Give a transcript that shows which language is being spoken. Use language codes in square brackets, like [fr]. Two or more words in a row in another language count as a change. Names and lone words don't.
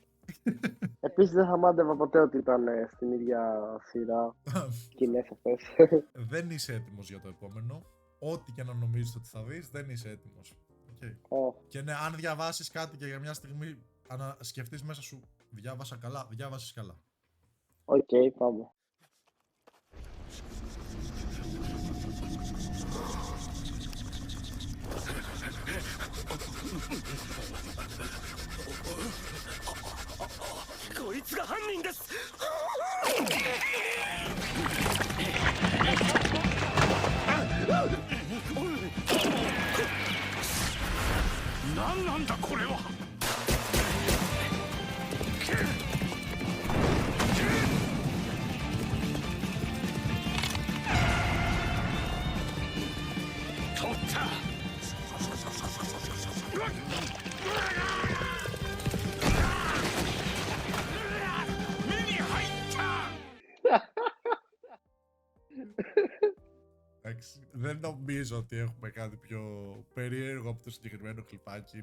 [el] Επίσης δεν θα μάντευα ποτέ ότι ήταν στην ίδια σειρά σκηνές αυτές. Δεν είσαι έτοιμος για το επόμενο. Ό,τι και να νομίζεις ότι θα δεις, δεν είσαι έτοιμος. Okay. Και ναι, αν διαβάσεις κάτι και για μια στιγμή σκεφτείς μέσα σου, διάβασα καλά, διάβασες καλά. Οκ, πάμε. [ja] こいつが犯人です。何なんだこれは。取った。 [el] Δεν νομίζω ότι έχουμε κάτι πιο περίεργο από το συγκεκριμένο κλιπάκι.